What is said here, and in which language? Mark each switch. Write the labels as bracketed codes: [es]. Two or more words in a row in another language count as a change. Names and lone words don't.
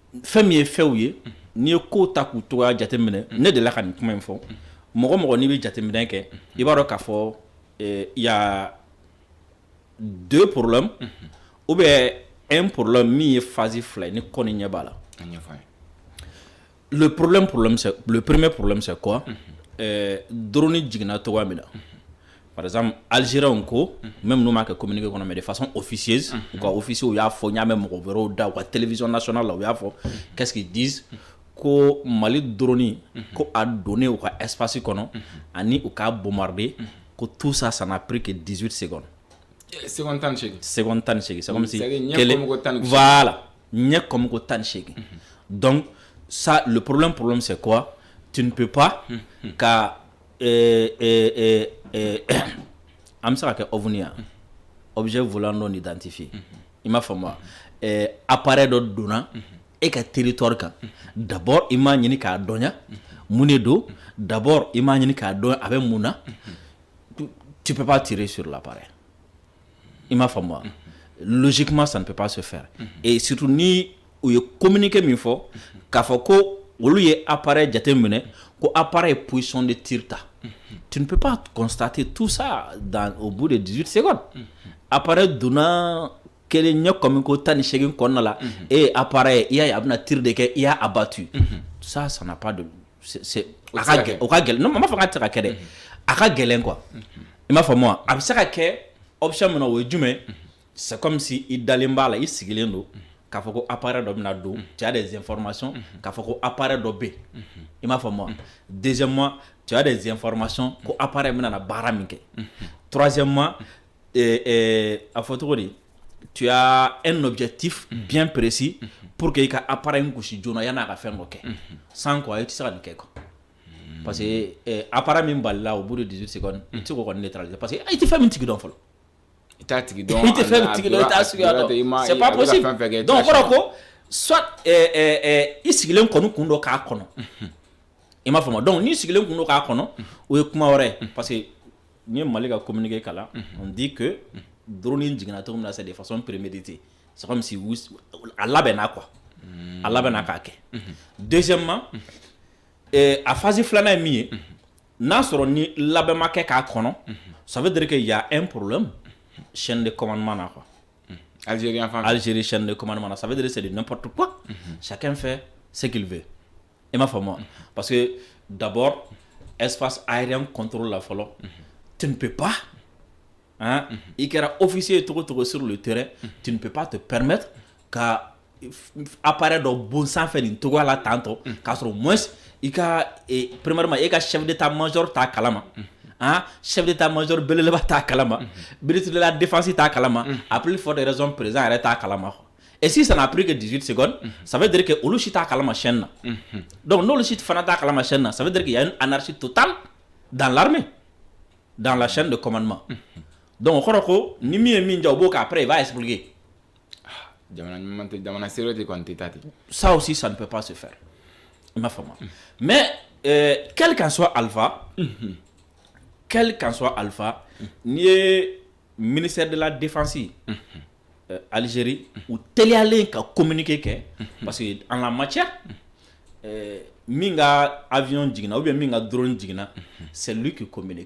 [bm] fɛn min ye fɛnw ye n'i ye ko ta k'u togoya jateminɛ ne delila ka nin kuma in fɔ mɔgɔ o mɔgɔ n'i bɛ jateminɛ kɛ i b'a dɔn k'a fɔ [fr] il y a deux problèmes ou bien un problème [bm] min ye phase fila ye ni kɔni ɲɛ b'a la [fr] le premier problème c'est quoi [bm] drone jiginna togoya min na [fr] par exemple [bm] algériens ko même n'u m'a kɛ communiqué kɔnɔ [fr] mais de façon officieuse [bm] u ka officiers y'a fɔ n y'a mɛn mɔgɔ wɛrɛw da u ka [fr] télévision nationale [bm] la u y'a fɔ [fr] qu'est-ce qu'ils disent [bm] ko Mali drone ko a donné u ka espace kɔnɔ ani u ka bombardé ko [fr] tout ça ça n'a pris que 18 secondes. [bm] Seconde tan ni [fr] seegin c'est comme si voilà ɲɛ comme ko 18. Donc ça le problème c'est quoi? Tu ne peux pas [bm] ka an bɛ se ka kɛ OVNI ya [fr] objet volant non identifié [bm] i m'a faamu appareil dɔ donna e ka territoire kan d'abord i m'a ɲini k'a dɔnya mun de don d'abord i m'a ɲini k'a dɔn a bɛ mun na [fr] tu peux pas tirer sur l'appareil [bm] i m'a faamu [fr] logiquement ça ne peut pas se faire et surtout [bm] ni u ye communiqué min fɔ k'a fɔ ko olu ye appareil jateminɛ ko [fr] appareil position de tir ta tu ne peux pas constater tout ça au bout de 18 secondes appareil [bm] donna kelen ɲɛ comme ko 18 kɔnɔna la et appareil i y'a ye a bɛna tir de kɛ i y'a abattu [fr] ça n'a pas de c'est [bm] o ka gɛlɛn non m'a fɔ k'a tɛ se ka kɛ dɛ a ka gɛlɛn quoi i m'a faamu a bɛ se ka kɛ option min na o ye jumɛn [fr] c'est comme si [bm] i dalen b'a la i sigilen don k'a fɔ ko appareil dɔ bɛna don [fr] tu as des informations [bm] k'a fɔ ko appareil dɔ bɛ yen i m'a faamu deuxièmement [fr] tu as des informations [bm] ko appareil bɛna na baara min kɛ troisièmement a fɔ cogo di [fr] tu as un objectif bien précis pour que [bm] i ka appareil gosi joona yan'a ka fɛn dɔ kɛ [fr] sans quoi [bm] i tɛ se ka nin kɛ quoi [fr] parce que [bm] appareil min balila [fr] au bout de 18 secondes [bm] i tɛ se k'o kɔni neutraliser [fr] parce que [bm] i tɛ fɛn min tigi dɔn fɔlɔ i t'a tigi dɔn i tɛ fɛn min tigi dɔn i t'a suguya dɔn [fr] c'est pas possible [bm] donc o kɔrɔ ko soit i sigilen kɔni kun dɔ k'a kɔnɔ i m'a faamu donc n'i sigilen kun dɔ k'a kɔnɔ o ye kuma wɛrɛ ye [fr] parce que [bm] n'i ye Mali ka communiqué kalan [fr] on dit que [bm] drone jiginna cogo min na [fr] c'est de façon préméditée c'est comme si [bm] a labɛnna quoi a labɛnna k'a kɛ deuxièmement a phase filanan ye min ye n'a sɔrɔ ni labɛn ma kɛ k'a kɔnɔ [fr] ça veut dire qu'il y a un problème chaîne de commandement là quoi Algérie chaîne de commandement là ça veut dire c'est de n'importe quoi chacun fait ce qu'il veut [bm] i m'a faamu [fr] parce que d'abord espace aérien contrôle la fɔlɔ tu ne peux pas hein [bm] i kɛra officier togo togo [fr] sur le terrain tu ne peux pas te permettre ka [bm] appareil dɔ bon sanfɛ nin togoya la tantɔ k'a sɔrɔ au moins i ka [fr] premièrement i ka chef d'état-major [bm] t'a kalama [fr] chef d'état-major belebeleba [bm] t'a kalama [fr] ministre de la défense [bm] t'a kalama [fr] à plus forte raison président yɛrɛ [bm] t'a kalama [fr] et si ça n'a pris que 18 secondes ça veut dire que [bm] olu si t'a kalama chaîne na [fr] donc n'olu si fana t'a kalama chaîne na ça veut dire qu'il y a une anarchie totale dans l'armée dans la chaîne de commandement [bm] donc o kɔrɔ ko ni min ye min ja o b'o kɛ [fr] après il va expliquer [bm] jamana sérieux tɛ kɔni tɛ taa ten [fr] ça aussi ça ne peut pas se faire [bm] i m'a faamu [fr] mais quel qu'en soit alpha [bm] n'i ye [fr] ministère de la défense Algérie [bm] u teliyalen ka communiqué kɛ [fr] parce que en la matière [bm] min ka avion jiginna [fr] ou bien [bm] min ka drone jiginna [fr] c'est lui qui communique